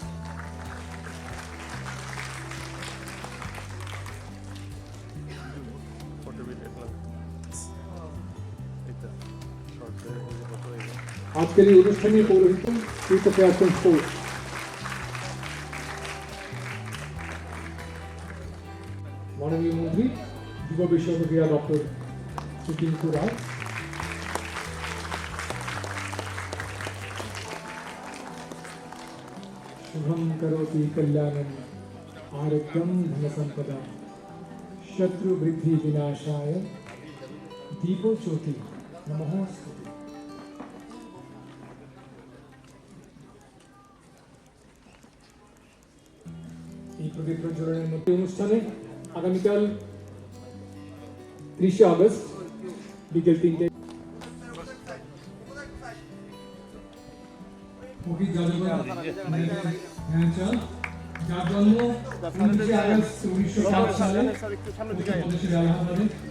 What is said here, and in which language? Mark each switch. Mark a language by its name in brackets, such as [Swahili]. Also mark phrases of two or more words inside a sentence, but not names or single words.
[Bangla] আজকের এই অনুষ্ঠানে পৌরহিত মাননীয় মন্ত্রী যুব বিষয়ক ক্রীড়া দপ্তর শ্রী টিঙ্কু রায়, [Sanskrit] शुभं करोति कल्याणं आरोग्यं धनसंपदा शत्रुवृद्धि विनाशाय दीपो ज्योति नमोस्तुते। [Bangla] এই প্রদীপ প্রজ্বলনের মধ্যে অনুষ্ঠানে আগামীকাল 30 আগস্ট বিকেল 3টে মুখী জাদুঘর ধ্যানচাঁদ, যার জন্ম 29 আগস্ট 1907 সালে উত্তরপ্রদেশের এলাহাবাদে।